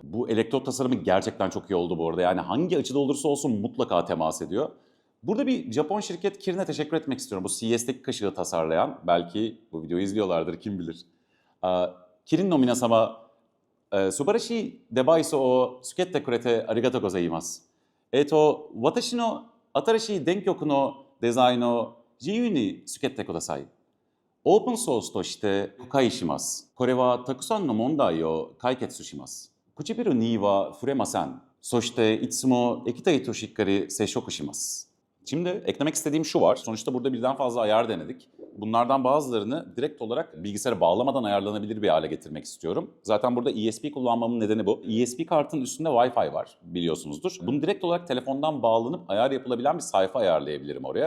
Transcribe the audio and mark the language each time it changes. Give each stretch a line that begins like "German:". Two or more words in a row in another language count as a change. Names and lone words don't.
Turkish: Bu elektrot tasarımı gerçekten çok iyi oldu bu arada. Yani hangi açıda olursa olsun mutlaka temas ediyor. Burada bir Japon şirket Kirin'e teşekkür etmek istiyorum. Bu CES'teki kaşığı tasarlayan. Belki bu videoyu izliyorlardır, kim bilir.
Japanese: キリンの皆様、素晴らしいデバイスを付けてくれてありがとうございます. 私の新しい電極のデザインを自由につけてください。オープンソースとして公開します。これはたくさんの問題を解決します。唇には触れません。そしていつも液体としっかり接触します。
Turkish: Şimdi eklemek istediğim şu var. Sonuçta burada birden fazla ayar denedik. Bunlardan bazılarını direkt olarak bilgisayara bağlamadan ayarlanabilir bir hale getirmek istiyorum. Zaten burada ESP kullanmamın nedeni bu. ESP kartın üstünde Wi-Fi var, biliyorsunuzdur. Bunu direkt olarak telefondan bağlanıp ayar yapılabilen bir sayfa ayarlayabilirim oraya.